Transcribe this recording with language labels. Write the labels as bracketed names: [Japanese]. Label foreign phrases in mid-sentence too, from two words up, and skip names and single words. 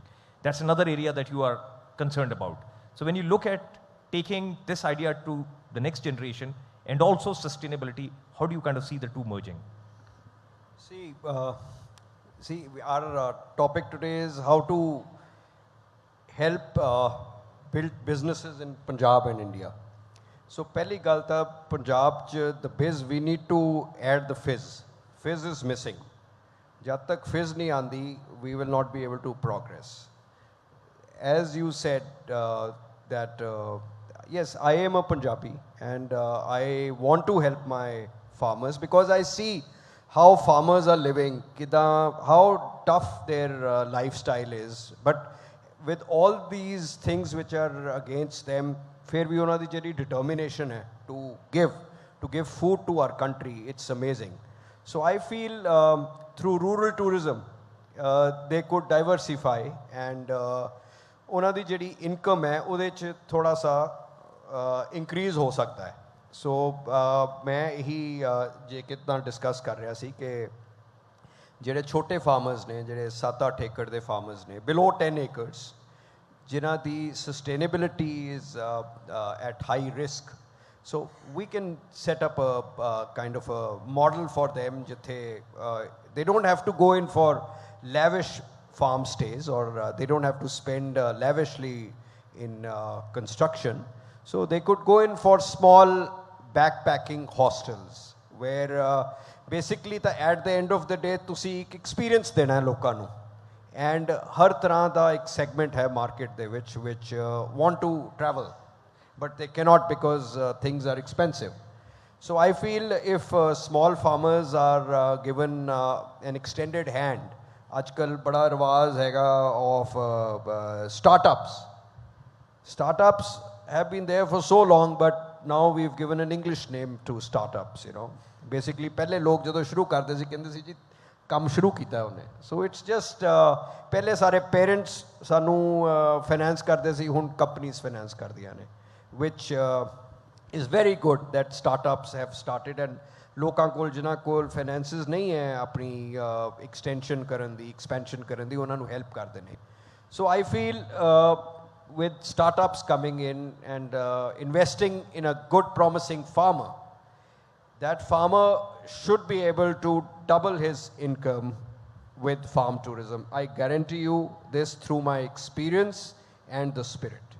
[English] That's another area that you are concerned about. So when you look at taking this idea to the next generation and also sustainability, how do you kind of see the two merging? See, our topic today is how to help build businesses in Punjab and India. So, [Punjabi] ਪਹਿਲੀ ਗੱਲ ਤਾਂ Punjab 'ਚ [English] the biz, we need to add the fizz. Fizz is missing. [Punjabi] ਜਦ ਤੱਕ fizz ਨਹੀਂ ਆਂਦੀ, [English] we will not be able to progress. As you said, yes, I am a Punjabi and I want to help my farmers because I see how farmers are living, how tough their lifestyle is. But with all these things which are against them, [Hindi] फिर भी उन्होंने [English] ਜਿਹੜੀ determination है to give food to our country, it's amazing. So I feel through rural tourism, they could diversify and [Punjabi] ਉਹਨਾਂ ਦੀ ਜਿਹੜੀ income ਹੈ ਉਹਦੇ 'ਚ ਥੋੜਾ ਸਾ increase ਹੋ ਸਕਦਾ ਹੈ. So ਮੈਂ ਇਹੀ ਜੇ ਕਿਤਨਾ ਡਿਸਕਸ ਕਰ ਰਿਹਾ ਸੀ ਕਿ ਜਿਹੜੇ ਛੋਟੇ ਫਾਰਮਰਸ ਨੇ ਜਿਹੜੇ 7-8 ਏਕੜ ਦੇ ਫਾਰਮਰਸ ਨੇ [English] below 10 acres [Punjabi] ਜਿਨ੍ਹਾਂ ਦੀ [English] sustainability is at high risk. So we can set up a kind of a model for them jithe they don't have to go in for lavish farm stays or they don't have to spend lavishly in construction. So they could go in for small backpacking hostels where basically at the end of the day [Punjabi] ਤੁਸੀਂ ਇੱਕ experience ਦੇਣਾ ਹੈ ਲੋਕਾਂ ਨੂੰ [English] and [Punjabi] ਹਰ ਤਰ੍ਹਾਂ ਦਾ ਇੱਕ segment ਹੈ market ਦੇ ਵਿੱਚ [English] which want to travel but they cannot because things are expensive. So I feel if small farmers are given an extended hand, [Hindi] आजकल बड़ा रिवाज हैगा [English] of startups. Startups have been there for so long, but now we've given an English name to startups, you know. Basically, [Hindi] पहले लोग [Punjabi] ਜਦੋਂ ਸ਼ੁਰੂ ਕਰਦੇ ਸੀ ਕਹਿੰਦੇ ਸੀ ਜੀ ਕੰਮ ਸ਼ੁਰੂ ਕੀਤਾ ਉਹਨੇ. [English] So it's just [Punjabi] ਪਹਿਲੇ ਸਾਰੇ parents ਸਾਨੂੰ finance ਕਰਦੇ ਸੀ, ਹੁਣ companies finance ਕਰਦੀਆਂ ਨੇ, [English] which is very good that startups have started and [Punjabi] ਲੋਕਾਂ ਕੋਲ ਜਿਨ੍ਹਾਂ ਕੋਲ ਫਾਈਨੈਂਸਿਸ ਨਹੀਂ ਹੈ ਆਪਣੀ ਐਕਸਟੈਂਸ਼ਨ ਕਰਨ ਦੀ ਐਕਸਪੈਂਸ਼ਨ ਕਰਨ ਦੀ ਉਹਨਾਂ ਨੂੰ ਹੈਲਪ ਕਰਦੇ ਨੇ. [English] so I feel with startups coming in and investing in a good promising farmer, that farmer should be able to double his income with farm tourism. I guarantee you this through my experience and the spirit.